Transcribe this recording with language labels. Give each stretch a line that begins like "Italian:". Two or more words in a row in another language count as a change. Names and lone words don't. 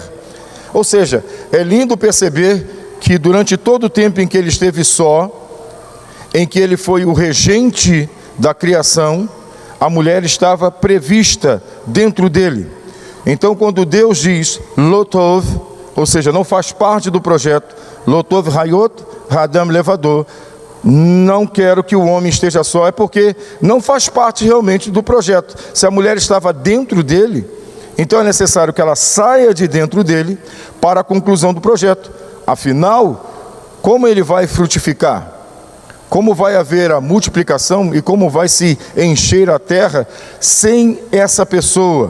Portuguese: Ou seja, é lindo perceber que durante todo o tempo em que ele esteve só, em que ele foi o regente da criação, a mulher estava prevista dentro dele. Então, quando Deus diz lotov, ou seja, não faz parte do projeto,
Hebrew: לא טוב היות האדם לבדו,
Portuguese: não quero que o homem esteja só, é porque não faz parte realmente do projeto. Se a mulher estava dentro dele, então é necessário que ela saia de dentro dele para a conclusão do projeto. Afinal, como ele vai frutificar? Como vai haver a multiplicação e como vai se encher a terra sem essa pessoa?